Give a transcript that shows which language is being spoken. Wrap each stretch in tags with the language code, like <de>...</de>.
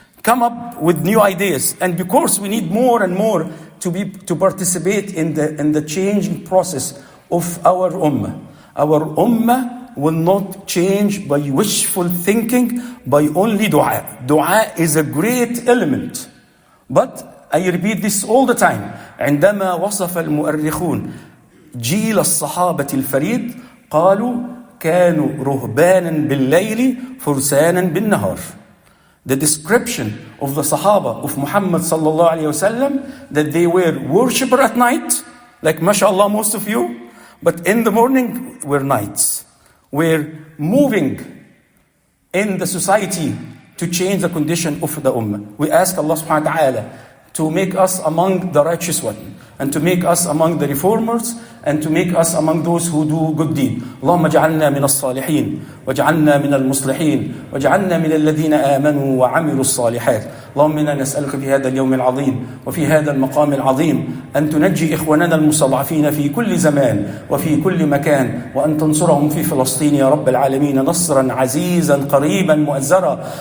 <en>Come up with new ideas. And of course, we need more and more to participate in the changing process of our ummah. Our ummah will not change by wishful thinking, by only dua. Dua is a great element. But I repeat this all the time.</en> <ar>عندما وصف المؤرخون جيل الصحابة الفريد قالوا كانوا رهبانا بالليل فرسانا بالنهار.</ar> <en>the description of the Sahaba of Muhammad sallallahu alayhi wasallam, that they were worshipper at night, like mashallah most of you, but in the morning were knights. We're moving in the society to change the condition of the ummah. We ask Allah subhanahu wa ta'ala to make us among the righteous one, and to make us among the reformers, and to make us among those who do good deed.</en> <ar>اللهم اجعلنا من الصالحين واجعلنا من المصلحين واجعلنا من الذين آمنوا وعملوا الصالحات. اللهم إنا نسألك في هذا اليوم العظيم وفي هذا المقام العظيم أن تنجي إخواننا المستضعفين في كل زمان وفي كل مكان، وأن تنصرهم في فلسطين يا رب العالمين نصرا عزيزا قريبا مؤزرا.</ar>